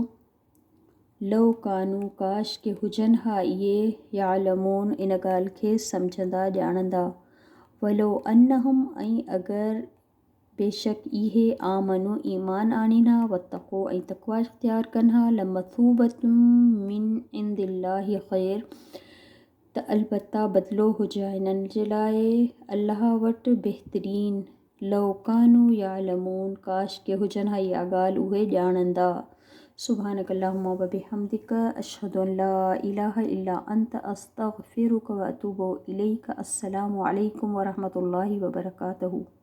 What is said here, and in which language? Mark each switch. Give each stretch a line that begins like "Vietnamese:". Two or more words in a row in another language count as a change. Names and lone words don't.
Arabic: لو كانوا
Sindhi: काश के हुजनि हा इहे, यालमून इन ॻाल्हि खे सम्झंदा ॼाणंदा,
Arabic: ولو أنهم
Sindhi: ऐं अगरि बेशक इहे आमनू ईमान आणीनि हा, वतक़ो ऐं तक़वा इख़्तियार कनि हा,
Arabic: لمثوبة من عند الله خير
Sindhi: त अलबत्ता बदिलो हुजे हिननि जे लाइ अल्लाह वटि बहितरीन,
Arabic: لو كانوا يعلمون
Sindhi: काश के हुजनि हा इहा ॻाल्हि उहे ॼाणंदा।
Arabic: سبحانك اللهم وبحمدك أشهد أن لا إله إلا أنت أستغفرك وأتوب إليك. السلام عليكم ورحمة الله وبركاته.